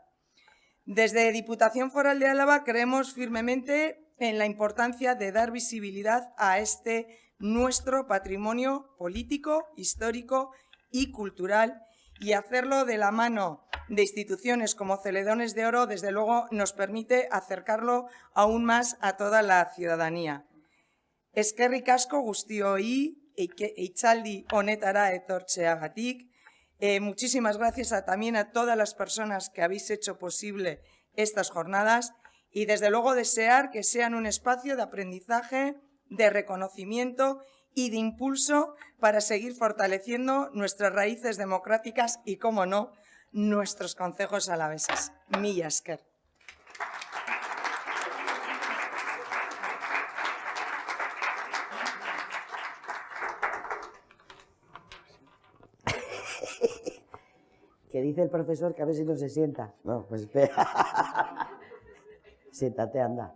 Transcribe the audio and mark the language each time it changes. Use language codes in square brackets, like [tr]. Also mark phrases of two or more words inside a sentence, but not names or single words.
[es] Desde Diputación Foral de Álava creemos firmemente en la importancia de dar visibilidad a este nuestro patrimonio político, histórico y cultural, y hacerlo de la mano de instituciones como Celedones de Oro, desde luego, nos permite acercarlo aún más a toda la ciudadanía. [eu] Eskerrik asko guztioi hitzaldi honetara etortzeagatik. [es] Muchísimas gracias también a todas las personas que habéis hecho posible estas jornadas, y desde luego desear que sean un espacio de aprendizaje, de reconocimiento y de impulso para seguir fortaleciendo nuestras raíces democráticas y, cómo no, nuestros concejos alaveses. [eu] Mila esker. [es] Que dice el profesor que a ver si no se sienta. No, pues espera. Siéntate, anda.